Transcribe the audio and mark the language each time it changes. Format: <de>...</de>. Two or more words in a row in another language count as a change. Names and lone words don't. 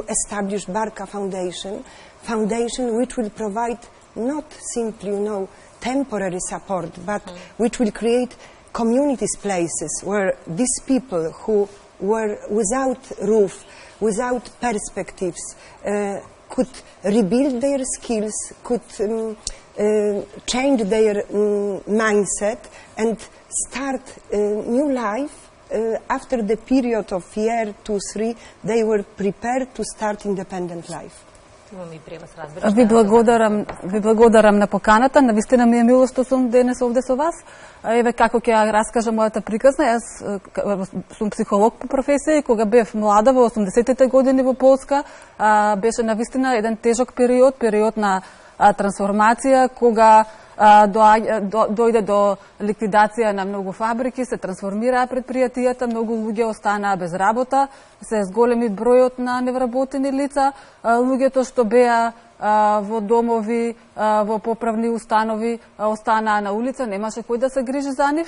<en>establish Barka Foundation which will provide not simply, temporary support, but which will create communities, places where these people who were without roof, without perspectives, could rebuild their skills, could change their mindset and start a new life. After the period of year 2-3, they were prepared to start independent life.</en> <mk>Ви благодарам на поканата. Навистина ми е мило што сум денес овде со вас. Еве како ќе ја раскажам мојата приказна. Јас сум психолог по професија и кога бев млада во 80-те години во Полска, беше навистина еден тежок период на трансформација, кога дојде до ликвидација на многу фабрики, се трансформираа предпријатијата, многу луѓе останаа без работа, се зголеми бројот на невработени лица, луѓето што беа во домови, во поправни установи, останаа на улица, немаше кој да се грижи за нив.</mk>